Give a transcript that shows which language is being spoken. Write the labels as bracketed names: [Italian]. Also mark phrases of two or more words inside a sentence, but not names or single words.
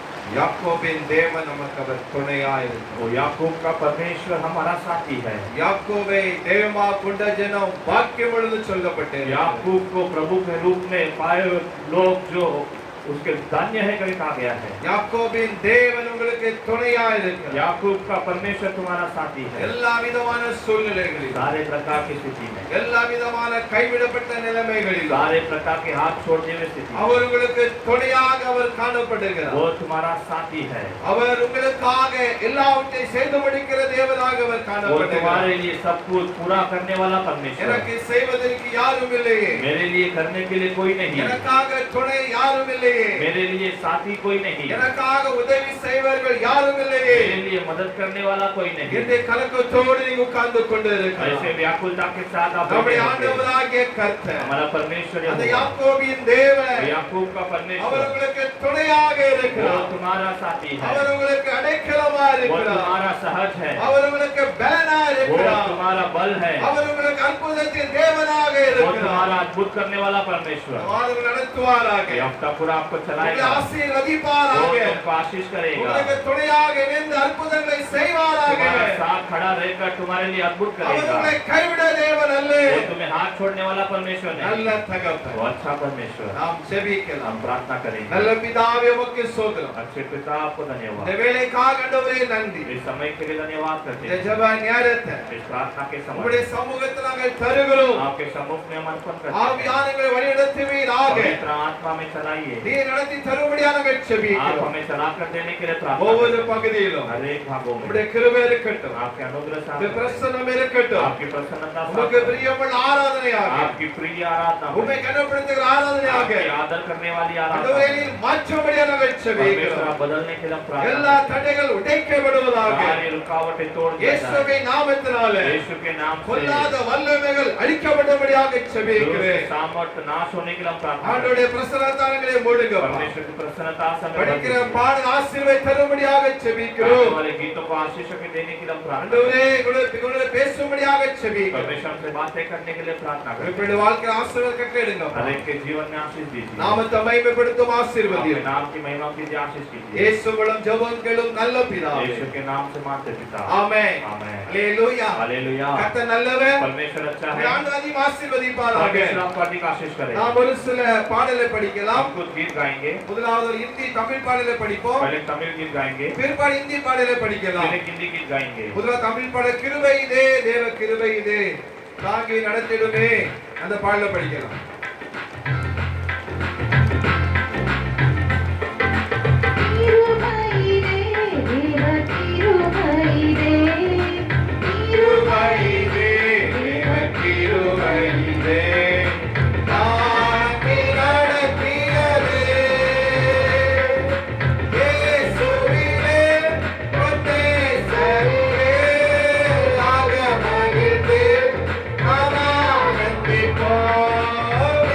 [Tamil] யாக்கோபின் தேவன் நமக்கு அவர் துணையாயிருக்கிறார். [Hindi] वो याकूब का परमेश्वर हमारा साथी है। [Tamil] யாக்கோபை தேவமா கொண்ட ஜனம் வாக்கியம் பொழுது சொல்லப்பட்டது. [Hindi] याकूब को प्रभु के रूप में पाए लोग जो उसके धन्य है कहीं कहा गया है। [Tamil] யாக்கோபின் தேவன் உங்களுக்கு துணையாயிருக்கிறார். [Hindi] याकूब का परमेश्वर तुम्हारा साथी है। [Tamil] எல்லா விதமான சூழ்நிலைகளிலும், [Hindi] सारे प्रकार की स्थिति में, [Tamil] எல்லா விதமான கைவிடப்பட்ட நிலைமைகளிலும் [Hindi] सारे प्रकार के हाथ छोड़ने में स्थिति में, [Tamil] அவர் உங்களுக்கு துணையாக அவர் காணப்படுகிறார். [Hindi] वो तुम्हारा साथी है। [Tamil] அவர் உங்களுக்காக எல்லாவற்றையும் செய்து முடிக்கிற தேவனாக அவர் [Hindi] वो [Tamil] காணப்படுகிறார். [Hindi] तुम्हारे लिए सब कुछ पूरा करने वाला परमेश्वर है। [Tamil] எனக்கு செய்வதற்கு யாரும் இல்லையே, [Hindi] मेरे लिए करने के लिए कोई नहीं, [Tamil] எனக்காக துணை யாரும் இல்லையே, [Hindi] मेरे लिए साथी कोई नहीं, [Tamil] எனக்காக உதவி செய்வர்கள் யாரும் இல்லையே [Hindi] मेरे लिए मदद करने वाला कोई नहीं। [Tamil] என்று கலக்கத்தோடு நீங்க உட்கார்ந்து கொண்டு இருக்கிறார். [Hindi] ऐसे व्याकुलता के साथ आप [Tamil] நம்முடைய [Hindi] बैठे होते हैं। [Tamil] ஆண்டவராகிய கர்த்தர், [Hindi] हमारा परमेश्वर [Tamil] அந்த [Hindi] यहोवा, [Tamil] யாக்கோபின் தேவன், [Hindi] याकूब का [Tamil] அவர் [Hindi] परमेश्वर, [Tamil] உங்களுக்கு துணையாக [Hindi] वो [Tamil] இருக்கிறார். [Hindi] तुम्हारा साथी है, [Tamil] அவர் உங்களுக்கு அடைக்கலமா [Hindi] वो [Tamil] இருக்கிறார். [Hindi] तुम्हारा सहज है, [Tamil] அவர் உங்களுக்கு பலனா [Hindi] वो [Tamil] இருக்கிறார். [Hindi] तुम्हारा बल है, [Tamil] அவர் உங்களுக்கு அற்புதத்தின் தேவனாக [Hindi] वो [Tamil] இருக்கிறார். [Hindi] तुम्हारा अद्भुत करने वाला परमेश्वर। [Tamil] அவர் நடத்துவாராக, [Hindi] ये हफ्ता पूरा आपको [Tamil] உங்களை [Hindi] चलाएगा, वो [Tamil] ஆசீர்வதிப்பாராக, [Hindi] तुमको आशीष करेगा, [Tamil] உங்களுக்கு துணையாக இணைந்து அற்புதங்களை செய்வாராக. [Hindi] तुम्हारा साथ खड़ा रहकर तुम्हारे लिए अद्भुत [Tamil] அவர் [Hindi] करेगा। [Tamil] உங்களை கைவிட தேவன் அல்ல, [Hindi] वो तुम्हें हाथ छोड़ने वाला परमेश्वर नहीं, [Tamil] நல்ல தகப்பன். [Hindi] वो अच्छा परमेश्वर। [Tamil] நாம் ஜெபிக்கலாம். [Hindi] हम प्रार्थना करेंगे। [Tamil] நல்ல பிதாவே உமக்கு ஸ்தோத்திரம். [Hindi] अच्छे पिता आपको [Tamil] இந்த [Hindi] धन्यवाद, [Tamil] வேளைக்காக ஆண்டவரே நன்றி. [Hindi] इस समय के लिए धन्यवाद करते [Tamil] இந்த [Hindi] हैं। [Tamil] ஜெப நேரத்தை [Hindi] इस प्रार्थना के [Tamil] உம்முடைய [Hindi] समय [Tamil] சமூகத்தில் நாங்கள் தருகிறோம். [Hindi] आपके सम्मुख में हम अर्पण करते हैं। [Tamil] ஆவியானவரை வழிநடத்துவீராக. [Hindi] पवित्र आत्मा में चलाइए, [Tamil] நீர் நடத்தி தரும்படியாக நாங்கள் [Hindi] आप [Tamil] ஜெபிக்கிறோம். [Hindi] हमें चला कर देने के लिए प्रार्थना [Tamil] ஒவ்வொரு [Hindi] करते हैं। [Tamil] பகுதியிலும் [Hindi] हर एक भागों में [Tamil] உம்முடைய கிருபை இருக்கட்டும், [Hindi] आपके अनुग्रह से [Tamil] உம்முடைய [Hindi] आप- [Tamil] பிரசன்னம் இருக்கட்டும். [Hindi] आपकी प्रसन्नता से [Tamil] உமக்கு [Hindi] आप- [Tamil] பிரியமுள்ள ஆராதனையாக, [Hindi] आपकी प्रिय आराधना हो, [Tamil] உம்மை கனப்படுத்துகிற ஆராதனையாக [Hindi] आपकी आदर करने वाली [Tamil] ஆண்டவரே [Hindi] आराधना, [Tamil] நீர் மாற்றும்படியாக நாங்கள் [Hindi] परमेश्वर [Tamil] ஜெபிக்கிறோம். [Hindi] आप बदलने के लिए हम प्रार्थना [Tamil] எல்லா [Hindi] करते [Tamil] தடைகள் உடைக்கப்படுவதாக [Hindi] हैं। सारी रुकावटें तोड़ दिया जाए, [Tamil] இயேசுவின் நாமத்தினால [Hindi] यीशु के नाम से [Tamil] பொல்லாத வல்லமைகள் அழிக்கப்பட்டபடியாக [Hindi] दुष्ट [Tamil] ஜெபிக்கிறேன். [Hindi] सामर्थ्य नाश होने के लिए हम प्रार्थना करते [Tamil] ஆண்டவருடைய பிரசன்னத்தாரங்களை மூடுங்கப்பா. [Hindi] हैं। परमेश्वर की प्रसन्नता से हमें [Tamil] படிக்கிற [Hindi] भर दीजिए। [Tamil] பாடல் ஆசீர்வாதம் தரும்படியாக [Hindi] गाने [Tamil] ஜெபிக்கிறோம். [Hindi] वाले गीतों को आशीष के देने के लिए हम प्रार्थना करते [Tamil] ஆண்டவரே உங்களுடைய பேசும்படியாக [Hindi] हैं। [Tamil] ஜெபிக்கிறோம். [Hindi] परमेश्वर हमसे बातें करने के लिए प्रार्थना करते हैं। [Tamil] உங்களுடைய வாழ்க்கையில் ஆசீர்வாதம் கட்டளையிடுங்க. [Hindi] हर एक के जीवन में आशीष दीजिए, [Tamil] நாமத்தை மகிமைப்படுத்தும் [Hindi] अपने [Tamil] ஆசீர்வதியும். [Hindi] नाम की महिमा कीजिए, आशीष कीजिए। [Tamil] இயேசு மூலம் ஜெபம் கேளும் நல்ல பிதாவே. [Hindi] यीशु के नाम से मानते पिता, [Tamil] ஆமென். [Hindi] आमेन, [Tamil] அல்லேலூயா. [Hindi] हालेलुया। [Tamil] கர்த்தர் நல்லவர். [Hindi] परमेश्वर अच्छा है, [Tamil] ஆண்டவரையும் ஆசீர்வதிப்பாராக. [Hindi] परमेश्वर आपको अधिक आशीष करे। [Tamil] நாம் ஒரு சில பாடலை படிக்கலாம். [Hindi] हम कुछ गीत गाएंगे, [Tamil] முதலாவது ஒரு இந்தி தமிழ் பாடலை படிப்போம். [Hindi] पहले तमिल गीत गाएंगे, [Tamil] பிற்பாடு இந்தி பாடலை படிக்கலாம். [Hindi] फिर एक हिंदी गीत गाएंगे। [Tamil] முதலாவது தமிழ் பாடல் கிருபை இதே தேவ கிருபை இதே தாங்கி நடத்திடுமே அந்த பாடலை படிக்கலாம். திருமயிலே தேவ திருமயிலே கிருபை இதே தேவ கிருபை இதே தாங்கி நடத்திடுமே இயேசுவிலே பொன்னேசரிலே ஆக மகிழ்ந்து நாம் ஆனந்திப்போம்.